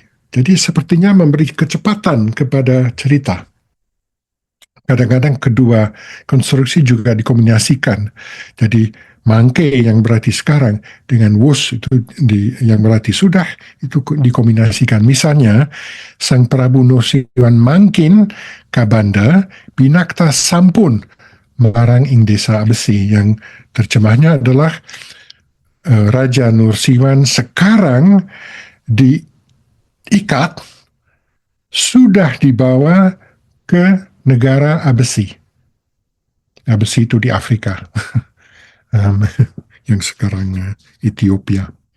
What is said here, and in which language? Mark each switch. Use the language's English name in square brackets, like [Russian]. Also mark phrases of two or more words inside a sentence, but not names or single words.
[Indonesian] Jadi sepertinya memberi kecepatan kepada cerita. Kadang-kadang kedua konstruksi juga dikombinasikan. Jadi mangke yang berarti sekarang dengan wus itu yang berarti sudah, itu dikombinasikan. [Javanese] Misalnya Sang Prabu Nursirwan mangkin kabanda binakta sampun marang ing desa Abesi, [Indonesian] yang terjemahnya adalah Raja Nursirwan sekarang diikat, sudah dibawa ke negara Abesi. Abesi itu di Afrika, yang sekarang Ethiopia.